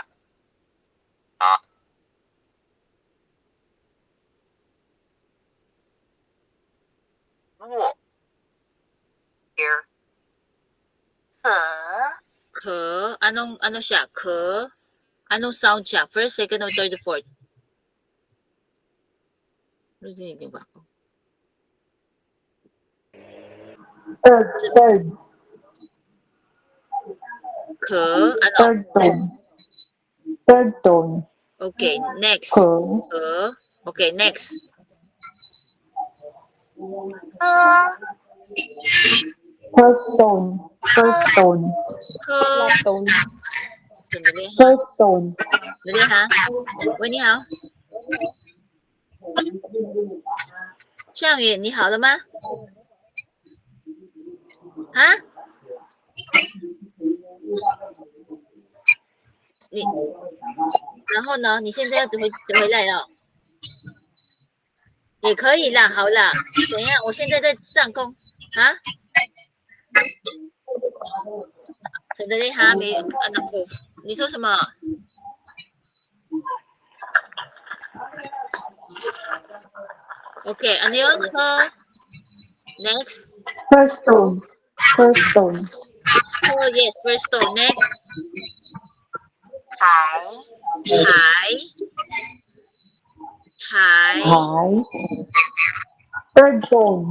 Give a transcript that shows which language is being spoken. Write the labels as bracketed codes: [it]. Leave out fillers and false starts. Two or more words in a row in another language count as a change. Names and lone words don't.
[en] Here. [tl] Ke. Ano siya? Ke. Anong sound siya? [en] First, second, or third, or fourth? [tl] Narinig ba ako? [en] Third. [tl] Ke. Ano? [en] Third tone. Third tone. Okay. Next. [zh] Ke. Ke. [en] Okay. Next. First tone. First tone. [zh] Ke. [en] Last tone. [tl] Sandali, ha? [en] First tone. [tl] Sandali, ha? [zh] Wen, 你好。项羽，你好了吗？啊？然后呢？你现在要回来了？也可以啦，好啦。等一下，我现在在上工啊。 [tl] Sandali ha, may anak ko. [zh] 你说什么？ [tl] Okay, ano yun? [en] Next. First tone. First tone. Oh, yes, first tone. Next. Hi. Hi. Hi. Hi. Third tone.